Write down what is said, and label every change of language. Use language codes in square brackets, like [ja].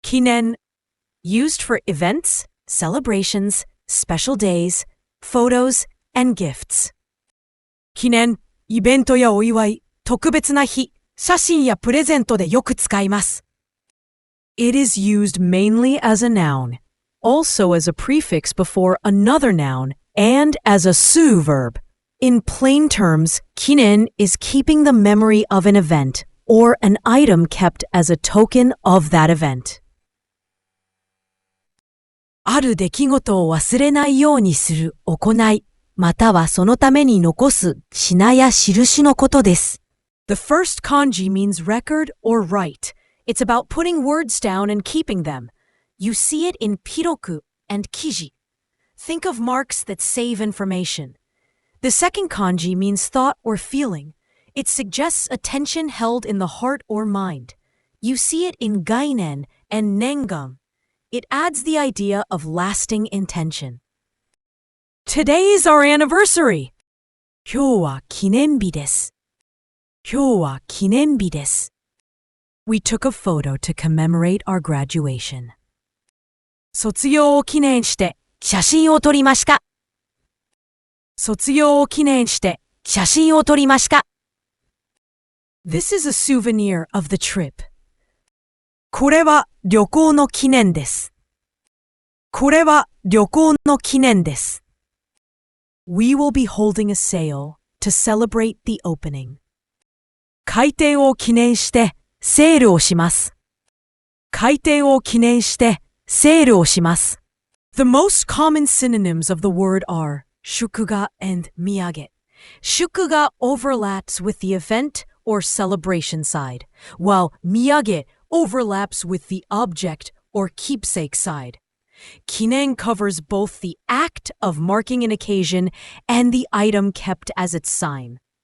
[en] kinen, used for events, celebrations, special days, photos, and gifts. [ja] 記念、イベントやお祝い、特別な日、写真やプレゼントでよく使います。 [en] It is used mainly as a noun, also as a prefix before another noun, and as a sue verb. In plain terms, kinen is keeping the memory of an event or an item kept as a token of that event. [ja] ある出来事を忘れないようにする行い、またはそのために残す品や印のことです。 [en] The first kanji means record or write. It's about putting words down and keeping them. You see it in piroku and kiji. Think of marks that save information. The second kanji means thought or feeling. It suggests attention held in the heart or mind. You see it in gainen and nengan. It adds the idea of lasting intention. Today is our anniversary. [ja] 今日は記念日です。今日は記念日です。 [en] We took a photo to commemorate our graduation. [ja] 卒業を記念して写真を撮りました。卒業を記念して写真を撮りました。 [en] This is a souvenir of the trip. [ja] これは旅行の記念です。これは旅行の記念です。 [en] We will be holding a sale to celebrate the opening. [ja] 開店を記念してセールをします。開店を記念してセールをします。 [en] The most common synonyms of the word are shukuga and miyage. Shukuga overlaps with the event or celebration side, while miyage overlaps with the object or keepsake side. Kinen covers both the act of marking an occasion and the item kept as its sign.